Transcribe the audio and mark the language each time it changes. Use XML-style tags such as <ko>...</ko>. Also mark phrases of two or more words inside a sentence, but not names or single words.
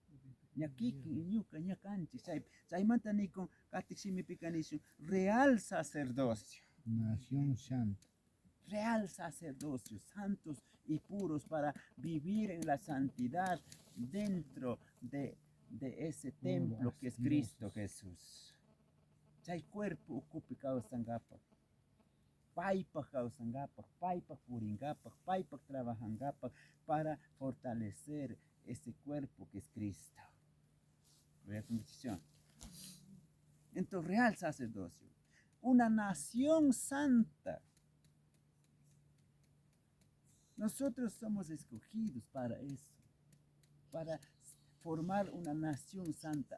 <es>Real sacerdocio. Nación Santa. Real sacerdocio, santos y puros para vivir en la santidad dentro de ese templo que es Cristo Jesús.</es> <qu>Chay cuerpo ocupe causangapa. Paipa causangapa, paipa puringapa, paipa trabajangapa</qu> <es>para fortalecer ese cuerpo que es Cristo. Entonces, real sacerdocio. Una nación santa. Nosotros somos escogidos para eso, para formar una nación santa.</es>